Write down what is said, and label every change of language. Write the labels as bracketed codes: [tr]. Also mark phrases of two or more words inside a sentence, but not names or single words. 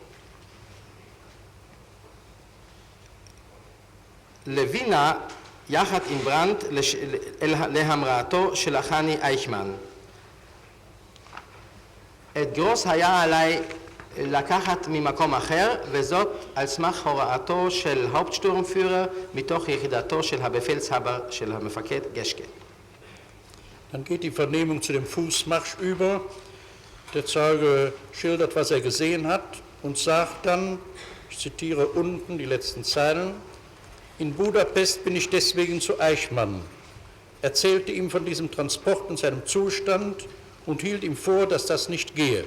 [he] לווינה יחד עם ברנט להמראתו של החני אייכמן. את גרוס היה עליי לקחת ממקום אחר, וזאת על סמך הוראתו של האופטשטורמפיורר מתוך יחידתו של הבפלסהבר של המפקד גשקה. [de] Dann geht die Vernehmung zu dem Fußmarsch über. Der Zeuge schildert, was er gesehen hat und sagt dann, ich zitiere unten die letzten Zeilen, in Budapest bin ich deswegen zu Eichmann, erzählte ihm von diesem Transport und seinem Zustand und hielt ihm vor, dass das nicht gehe.